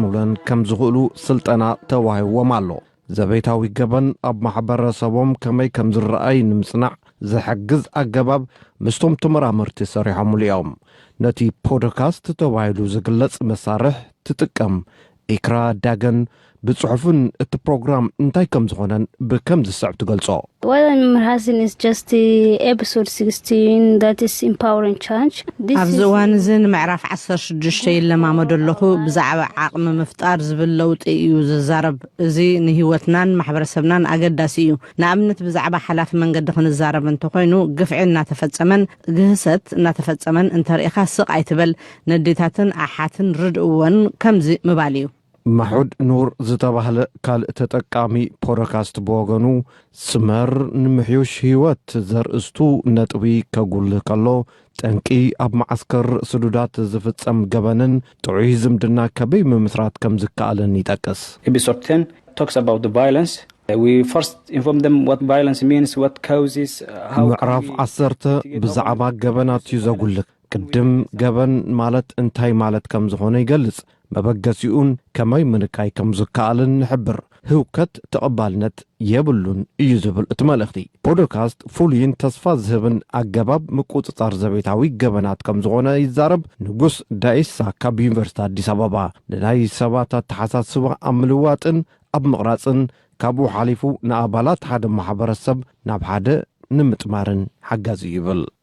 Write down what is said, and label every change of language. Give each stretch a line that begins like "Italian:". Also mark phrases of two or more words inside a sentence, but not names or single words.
Tigrinya: ብለን ከም ዝኽእሉ ስልጠና ተዋሂቦም ኣሎ ዘቤታዊ ገበን ኣብ ማሕበረሰቦም ከመይ ከም ዝረአይ ንምጽናዕ ዝሕግዝ ኣገባብ ምስቶም ተመራመርቲ ሰሪሖም እዮም ነቲ ፖድካስት ተዋሂሉ ዝግለጽ መሳርሕ ትጥቀም ኢክራ ዳገን ብጽሑፍን እቲ ፕሮግራም እንታይ ከም ዝኾነን ብከም ዝስዕብ ትገልጾ
English: What I'm rehearsing is just episode 16 that is empowering change.
Tigrinya: ኣብዚ እዋን እዝን ምዕራፍ 16 ይለማመደለኹ ብዛዕባ ዓቕሚ ምፍጣር ዝብል ለውጢ እዩ ዝዛረብ እዚ ንህይወትናን ማሕበረሰብናን ኣገዳሲ እዩ ንኣብነት ብዛዕባ ሓላፊ መንገዲ ክንዛረብ እንተኮይኑ ግፍዒ እናተፈጸመን ግህሰት እናተፈጸመን እንተሪኢኻ ስቕ ኣይትበል ንዴታትን ኣሓትን ርድእዎን ከምዚ ምባል እዩ ማሑድ ኑር ዝተባህለ ካልእ ተጠቃሚ ፖድካስት ብወገኑ ስመር ንምሕዩሽ ህይወት ዘርእስቱ ነጥቢ ከጉልህ ከሎ ጠንቂ ኣብ ማዕስከር ስዱዳት ዝፍጸም ገበንን ጥዑይ ዝምድና ከበይ ምምስራት ከም ዝከኣለን ይጠቅስ
English: Episode 10 talks about the violence. We first inform them what violence means, what causes, how
Tigrinya: ምዕራፍ 10 ብዛዕባ ገበናት እዩ ዘጉልህ ቅድም ገበን ማለት እንታይ ማለት ከም ዝኾነ ይገልጽ መበገሲኡን ከመይ ምንካይ ከም ዝከኣልን ንሕብር ህውከት ተቐባልነት የብሉን እዩ ዝብል እቲ መልእኽቲ ፖድካስት ፍሉይን ተስፋ ዝህብን ኣገባብ ምቁፅጻር ዘቤታዊ ገበናት ከም ዝኾነ ይዛረብ ንጉስ ዳኢሳ ካብ ዩኒቨርሲቲ አዲስ አበባ ንናይ ሰባት ኣተሓሳስባ ኣብ ምልዋጥን ኣብ ምቕራጽን ካብኡ ሓሊፉ ንኣባላት ሓደ ማሕበረሰብ ናብ ሓደ ንምጥማርን ሓጋዚ ይብል